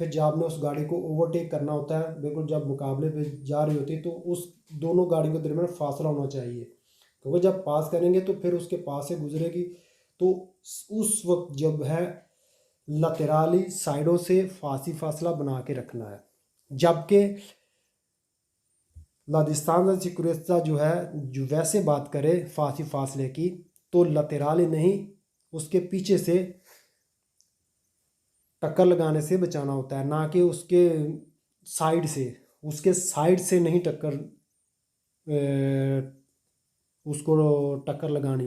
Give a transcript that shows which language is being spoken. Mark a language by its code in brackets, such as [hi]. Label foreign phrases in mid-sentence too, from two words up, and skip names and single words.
[hi] फिर जब आपने उस गाड़ी को ओवरटेक करना होता है, बिल्कुल जब मुकाबले पे जा रही होती है, तो उस दोनों गाड़ियों के दरमियान फासला होना चाहिए, क्योंकि जब पास करेंगे तो फिर उसके पास से गुजरेगी, तो उस वक्त जब है लतेराली साइडों से फासी फासला बना के रखना है। जबकि [it] la distanza di sicurezza [hi] जो है, जो वैसे बात करे फासले की, तो लतेराले नहीं, उसके पीछे से टक्कर लगाने से बचाना होता है, ना कि उसके साइड से नहीं उसको टक्कर लगानी।